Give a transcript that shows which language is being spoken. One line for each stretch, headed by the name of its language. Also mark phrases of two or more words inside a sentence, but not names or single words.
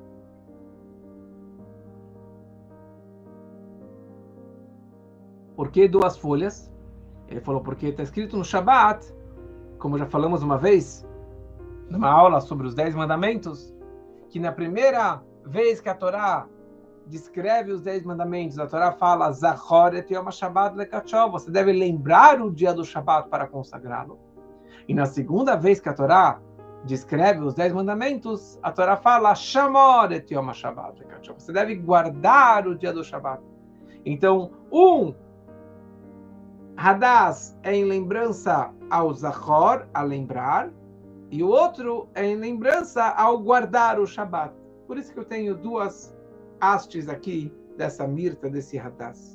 Portuguese: Por que 2 folhas? Ele falou: porque está escrito no Shabat, como já falamos uma vez, numa aula sobre os 10 mandamentos, que na primeira vez que a Torá descreve os 10 mandamentos, a Torá fala:
Hebrew: זכור את יום השבת לקדשו,
Portuguese: você deve lembrar o dia do Shabat para consagrá-lo. E na segunda vez que a Torá descreve os 10 mandamentos, a Torá fala:
Hebrew: שמור את יום השבת לקדשו,
Portuguese: você deve guardar o dia do Shabat. Então, Hadass é em lembrança ao Zachor, a lembrar, e o outro é em lembrança ao guardar o Shabat. Por isso que eu tenho 2 hastes aqui dessa mirta, desse Hadass.